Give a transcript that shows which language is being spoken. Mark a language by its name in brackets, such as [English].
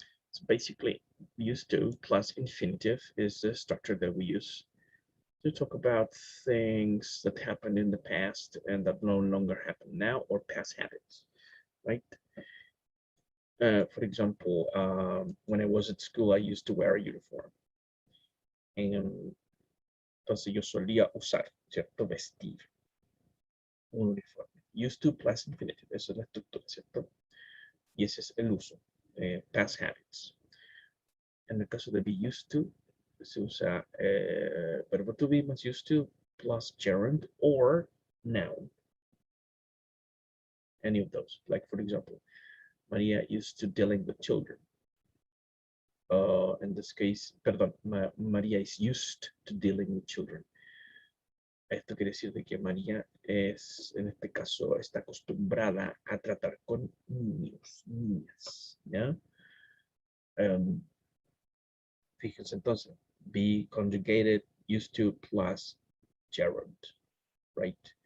[English] So basically, used to plus infinitive is the structure that we use to talk about things that happened in the past and that no longer happen now, or past habits, right? For example, when I was at school, I used to wear a uniform. [Spanish] Entonces yo solía usar, ¿cierto? Vestir un uniforme. [English] Used to plus infinitive, [Spanish] esa es la estructura, ¿cierto? Y ese es el uso, past habits. En el caso de be used to, se usa verbo to be más [English] used to plus gerund or noun. Any of those. Like, for example, Maria used to dealing with children. In this case, perdón, María is used to dealing with children. [Spanish] Esto quiere decir de que María es, en este caso, está acostumbrada a tratar con niños, niñas, ¿ya? Fíjense entonces, [English] be conjugated used to plus gerund, right?